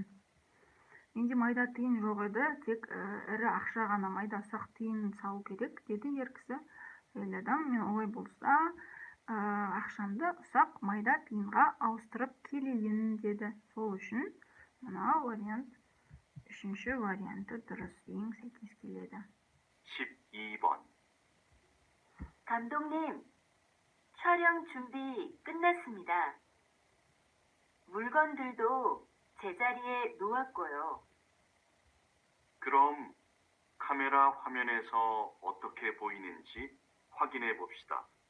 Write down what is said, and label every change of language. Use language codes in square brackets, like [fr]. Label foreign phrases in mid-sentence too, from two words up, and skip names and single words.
[kk] Менде майда тиын жоқ еді, тек ірі ақша ғана, майда ұсақ тиын салу керек деді ер кісі. Әйел адам, мен олай болса ақшамды ұсақ майда тиынға ауыстырып келейін деді. Сол үшін мына вариант, үшінші варианты дұрыс, ең сәйкес келеді. [ko] 12번. 감독님, 촬영 준비 끝났습니다. 물건들도 제자리에 놓았고요. 그럼 카메라 화면에서 어떻게 보이는지 확인해 봅시다.